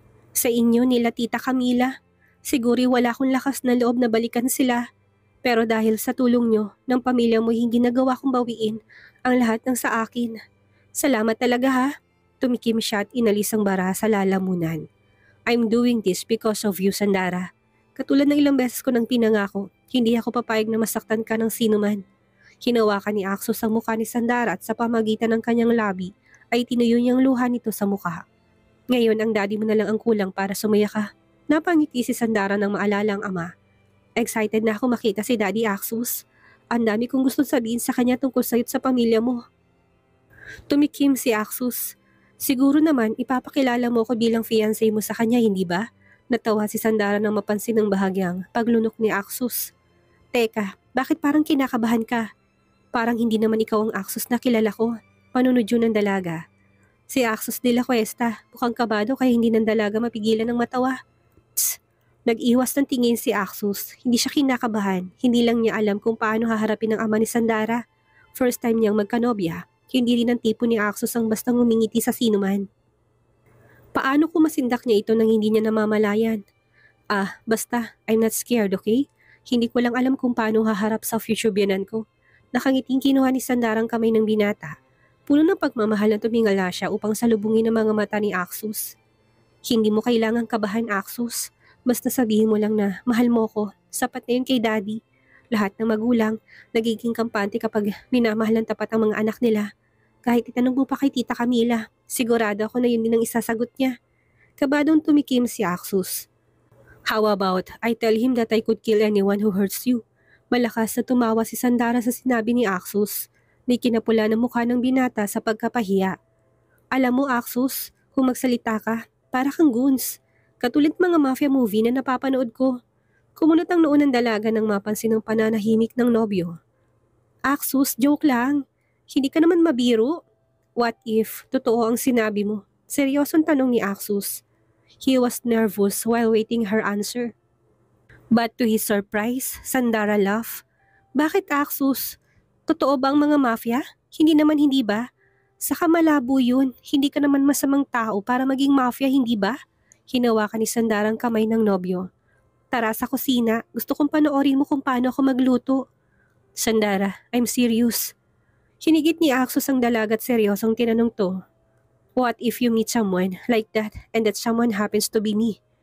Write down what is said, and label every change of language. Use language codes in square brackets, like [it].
[tl] Sa inyo nila Tita Camila. Siguro wala akong lakas na loob na balikan sila. Pero dahil sa tulong nyo, ng pamilya mo hindi nagawa kong bawiin ang lahat ng sa akin. Salamat talaga ha. Tumikim siya at inalis ang bara sa lalamunan. [en] I'm doing this because of you, Sandara. [tl] Katulad ng ilang beses ko nang pinangako, hindi ako papayag na masaktan ka ng sino man. Hinawakan ni Axus ang mukha ni Sandara at sa pamagitan ng kanyang labi ay tinuyo niyang luha nito sa mukha. Ngayon ang daddy mo na lang ang kulang para sumaya ka. Napangiti si Sandara nang maalala ang ama. Excited na ako makita si Daddy Axus. Ang dami kong gustong sabihin sa kanya tungkol sa'yo at sa pamilya mo. Tumikim si Axus. Siguro naman ipapakilala mo ko bilang fiancé mo sa kanya, hindi ba? Natawa si Sandara nang mapansin ng bahagyang paglunok ni Axus. Teka, bakit parang kinakabahan ka? Parang hindi naman ikaw ang Axus na kilala ko. Panunod yun ng dalaga. Si Axus de la Cuesta, mukhang kabado kaya hindi ng dalaga mapigilan ng matawa. Tss! Nag-iwas ng tingin si Axus. Hindi siya kinakabahan. Hindi lang niya alam kung paano haharapin ang ama ni Sandara. First time niyang magkanobya. Hindi rin ang tipo ni Axus ang bastang umingiti sa sinuman. Paano kung masindak niya ito nang hindi niya namamalayan? [en] Basta, I'm not scared, okay? [tl] Hindi ko lang alam kung paano haharap sa future biyanan ko. Nakangiting kinuha ni Sandarang kamay ng binata. Puno ng pagmamahal na tumingala siya upang salubungin ang mga mata ni Axus. Hindi mo kailangang kabahan, Axus. Basta sabihin mo lang na mahal mo ko. Sapat na yun kay Daddy. Lahat ng magulang, nagiging kampante kapag minamahal ng tapat ang mga anak nila. Kahit itanong mo pa kay Tita Camila, sigurado ako na yun din ang isasagot niya. Kabadong tumikim si Axus. [en] How about I tell him that I could kill anyone who hurts you? [tl] Malakas na tumawa si Sandara sa sinabi ni Axus. May kinapula ng mukha ng binata sa pagkapahiya. Alam mo Axus, kung magsalita ka, para kang goons. Katulad mga mafia movie na napapanood ko. Kumunot ang noon ng dalaga nang mapansin ang pananahimik ng nobyo. Axus, joke lang. Hindi ka naman mabiro. [en] What if [tl] totoo ang sinabi mo? Seryosong tanong ni Axus. [en] He was nervous while waiting her answer. But to his surprise, Sandara laughed. [tl] Bakit Axus? Totoo ba ang mga mafia? Hindi naman hindi ba? Saka malabo yun. Hindi ka naman masamang tao para maging mafia, hindi ba? Hinawakan ni Sandarang kamay ng nobyo. Tara sa kusina. Gusto kong panoorin mo kung paano ako magluto. [en] Sandara, I'm serious. [tl] Hinigit ni Axus ang dalagat seryosong tinanong to. [en] What if you meet someone like that and that someone happens to be me?